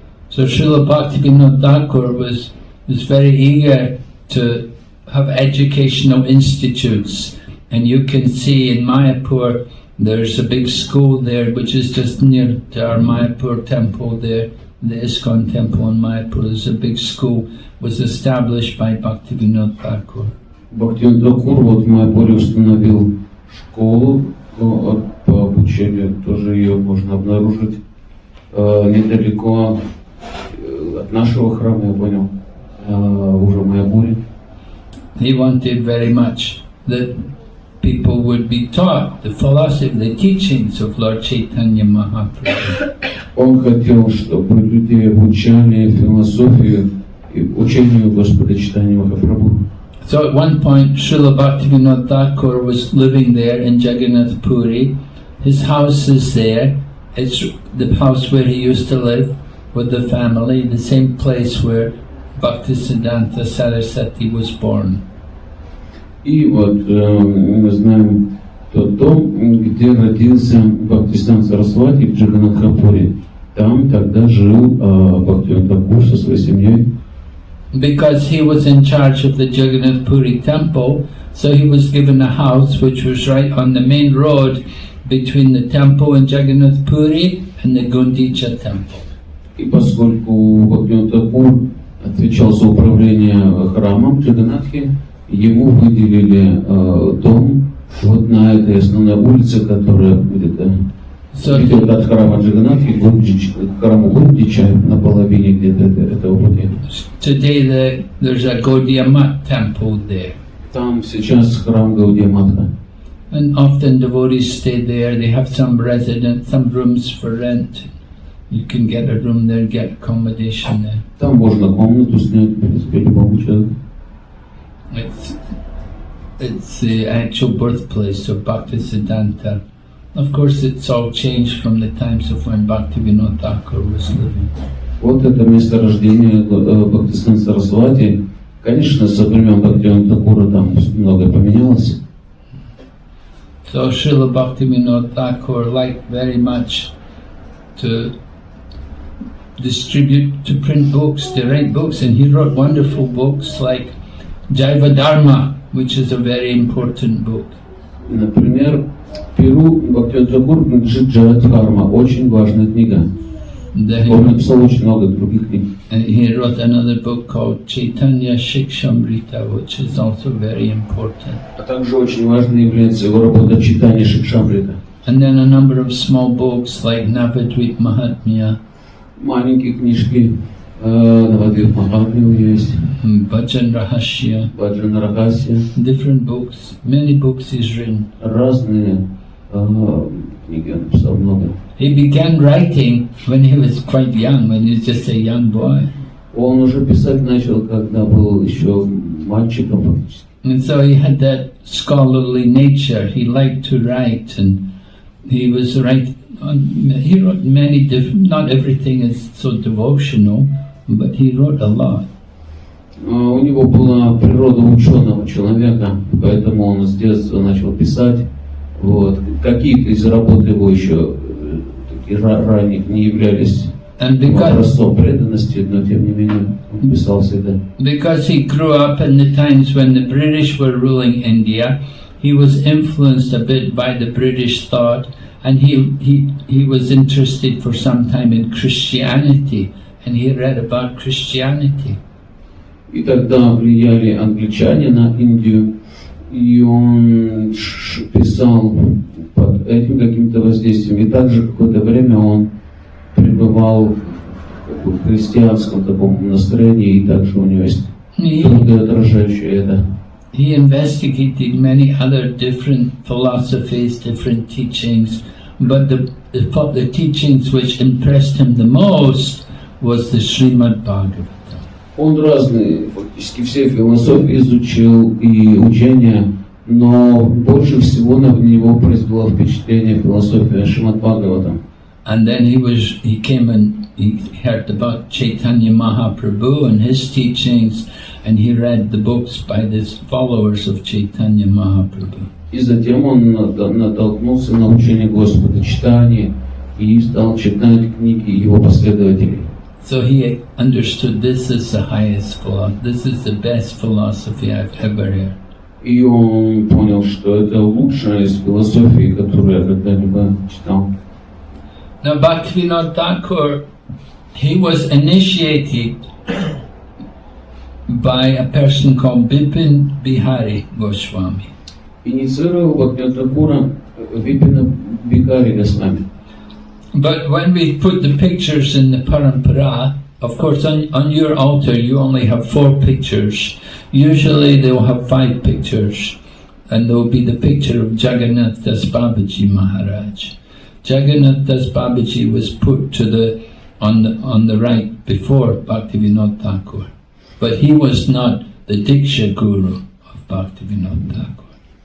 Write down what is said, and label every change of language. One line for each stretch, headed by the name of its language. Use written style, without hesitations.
English: So Srila Bhaktivinoda Thakur was very eager to have educational institutes, and you can see in Mayapur there's a big school there which is just near to our Mayapur temple there, the ISKCON temple in Mayapur. There's a big school, was established by Bhaktivinoda Thakur.
Russian: Бхактивинода Тхакур вот в Майапуре установил школу по обучению, тоже ее можно обнаружить недалеко от нашего храма, я понял, уже в Майапуре.
English: He wanted very much that people would be taught the philosophy, the teachings of Lord Chaitanya Mahaprabhu.
Russian: Он хотел, чтобы людей обучали философию и учению Господа Чайтаньи Махапрабху.
English: So at one point, Srila Bhaktivinoda Thakur was living there in Jagannath Puri. His house is there. It's the house where he used to live with the family, the same place where Bhaktisiddhanta Saraswati was born.
Russian: И вот мы знаем тот дом, где родился Бхактисиддханта Сарасвати в Джаганнатхапуре. Там тогда жил Бхактивинода Тхакур со своей семьей.
English: Because he was in charge of the Jagannath Puri temple, so he was given a house which was right on the main road between the temple in Jagannath Puri and the Gundicha temple.
Russian: И поскольку Бхактивинода Тхакур отвечал за управление храмом Джаганнатхи, ему выделили дом вот на этой основной улице, которая где-то идет от храма Джаганнатхи к храму Гундича на половине где-то этого пути.
English: Today there's a Gaudiya Math temple there.
Russian: Там сейчас храм Гаудия Матха.
English: And often devotees stay there. They have some rooms for rent. You can get a room there, get accommodation there.
Russian: Там можно комнату снять, в принципе, любому человеку.
English: It's the actual birthplace of Bhaktisiddhanta. Of course, it's all changed from the times of when Bhaktivinode Thakur was living.
Russian: Вот это место рождения Бхактисиддханта Сарасвати. Конечно, со времен Бхактивинода Тхакура там многое поменялось.
English: So Srila Bhaktivinoda Thakur liked very much to distribute, to print books, to write books, and he wrote wonderful books like Jaiva Dharma, which is a very important book.
Russian: Например, Перу Бхактивинода Тхакур принадлежит Джайва Дхарма, очень важная книга. Он написал очень много других книг.
English: He wrote another book called Chaitanya Shikshamrita, which is also very important.
Russian: А также очень важной является его работа Читания Шикшамрита.
English: And then a number of small books like Navadvip Mahatmya.
Russian: Маленькие книжки, Навадвип Махатмя есть.
English: Bhajan Rahasya.
Russian: Бхаджан Рахасья.
English: Different books, many books he's written.
Russian: Разные книги он написал много.
English: He began writing when he was quite young, when he was just a young boy.
Russian: Он уже писать начал, когда был еще мальчиком фактически.
English: And so he had that scholarly nature. He liked to write, and he was he wrote many different. Not everything is so devotional, but he wrote a lot.
Russian: У него была природа ученого человека, поэтому он с детства начал писать. Вот. Какие-то из работ его еще таких ранних не являлись образцом преданности, но тем не менее он писал всегда.
English: Because he grew up in the times when the British were ruling India, he was influenced a bit by the British thought, and he was interested for some time in Christianity, and he read about Christianity.
Russian: И тогда влияли англичане на Индию, и он писал под этим каким-то воздействием. И также какое-то время он пребывал в христианском таком настроении, и также у него есть труды, отражающие это.
English: He investigated many other different philosophies, different teachings, but the teachings which impressed him the most was the Srimad Bhagavatam.
Russian: Он разные, фактически все философии изучил и учения, но больше всего на него произвело впечатление философия Шримад Бхагаватам.
English: And then he came and he heard about Chaitanya Mahaprabhu and his teachings, and he read the books by the followers of Chaitanya Mahaprabhu.
Russian: И затем он натолкнулся на учение Господа читания и стал читать книги его последователей.
English: So he understood this is the highest philosophy, this is the best philosophy I've ever heard.
Russian: И он понял, что это лучшая из философий, которую я когда-либо читал.
English: Now Bhaktivinoda Thakur, he was initiated by a person called Bipin Bihari Goswami.
Russian: Инициировал Бхактивинода Тхакура Випина Бихари Госвами.
English: But when we put the pictures in the parampara, of course on your altar you only have 4 pictures. Usually they will have 5 pictures, and there will be the picture of Jagannath Das Babaji Maharaj. Jagannath Das Babaji was put on the right before Bhaktivinoda Thakur, but he was not the Diksha Guru of Bhaktivinoda Thakur.